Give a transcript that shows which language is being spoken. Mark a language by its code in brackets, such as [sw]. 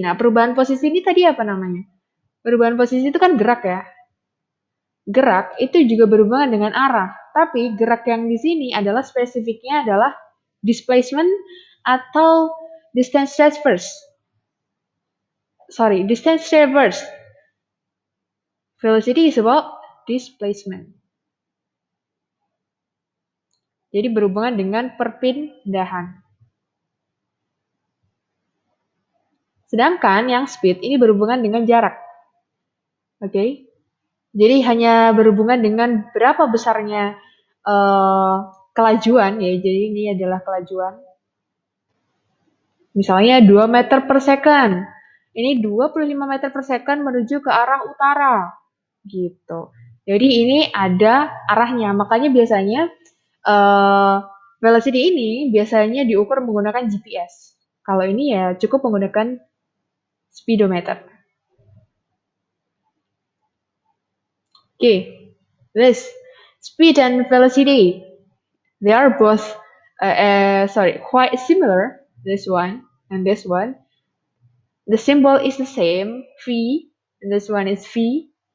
[id] Nah, perubahan posisi ini tadi apa namanya? Perubahan posisi itu kan gerak ya. Gerak itu juga berhubungan dengan arah. Tapi gerak yang di sini adalah spesifiknya adalah displacement atau [en] distance traversed. distance traversed. Velocity is about displacement. [id] Jadi berhubungan dengan perpindahan. Sedangkan yang speed ini berhubungan dengan jarak. Oke. Jadi hanya berhubungan dengan berapa besarnya kelajuan ya. Jadi ini adalah kelajuan. Misalnya 2 meter per second. Ini 25 meter per second menuju ke arah utara. Gitu. Jadi ini ada arahnya. Makanya biasanya velocity ini biasanya diukur menggunakan GPS. Kalau ini ya cukup menggunakan speedometer. [en] Okay, this speed and velocity, they are both quite similar. This one and this one. The symbol is the same, v, and this one is v.